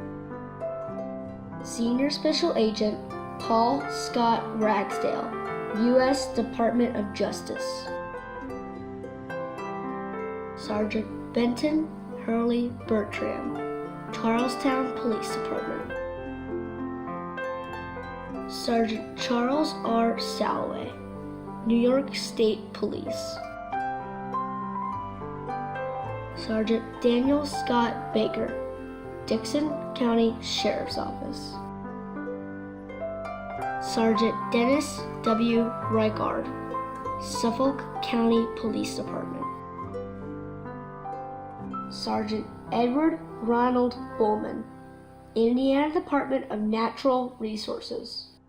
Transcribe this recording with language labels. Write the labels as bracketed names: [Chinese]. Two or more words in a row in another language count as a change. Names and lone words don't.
[English] Senior Special Agent Paul Scott Ragsdale, U.S. Department of Justice. Sergeant Benton Hurley Bertram, Charlestown Police Department. Sergeant Charles R. Salloway, New York State Police. Sergeant Daniel Scott Baker, Dixon County Sheriff's Office. Sergeant Dennis W. Reichard, Suffolk County Police Department. Sergeant Edward Ronald Bowman, Indiana Department of Natural Resources.